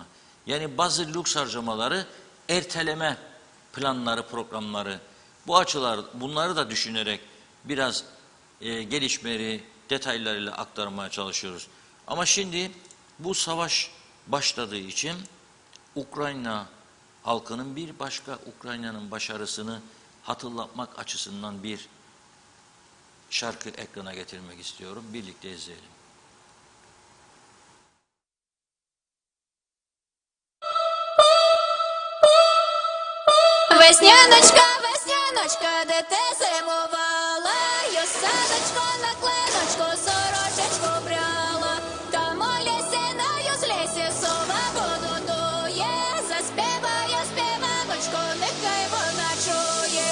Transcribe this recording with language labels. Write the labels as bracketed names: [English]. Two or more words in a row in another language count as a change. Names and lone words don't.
[Turkish] Yani bazı lüks harcamaları erteleme planları, programları bu açılar bunları da düşünerek biraz gelişmeleri detaylarıyla aktarmaya çalışıyoruz. Ama şimdi bu savaş başladığı için Ukrayna halkının bir başka Ukrayna'nın başarısını hatırlatmak açısından bir şarkı ekrana getirmek istiyorum. Birlikte izleyelim. [Ukrainian] Весняночка, весняночка, де ти зимувала, Йосаночко на клиночку, сорочечку брала, там у лісі на юзлісі сова воду дує, заспіває співаночку, нехай вона чує.